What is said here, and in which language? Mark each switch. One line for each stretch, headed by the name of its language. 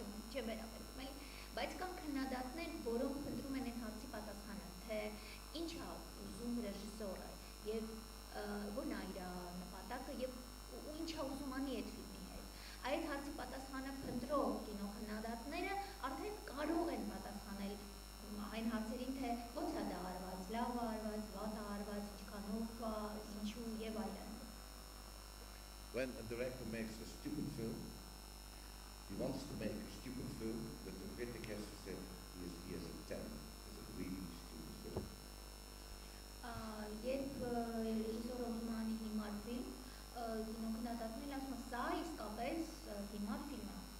Armenian: չեմ վերաբերվում, բայց կան քննադատներ, որոնք փնտրում են այդ հարցի պատասխանը, թե ինչ է ուզում ռեժիսորը եւ որն է իր նպատակը եւ ինչ է ուզում անի այդ ֆիլմի հետ։ Այդ հարցի պատասխանը փնտրող կինոքննադատները արդեն կարող են պատասխանել այն հարցերին, թե ո՞նց է դա արված, լավ է արված, վատ է արված, ինչքանով կա, ինչու եւ այլն։
English: When a director makes a stupid film, he wants to make a stupid film, but the critic has to say he has a 10. It's a really stupid film.
Armenian: Երբ ռեժիսորը ուզում անի հիմար ֆիլմ, կինոքննադատներն ասում են, սա իսկապես հիմար ֆիլմ է։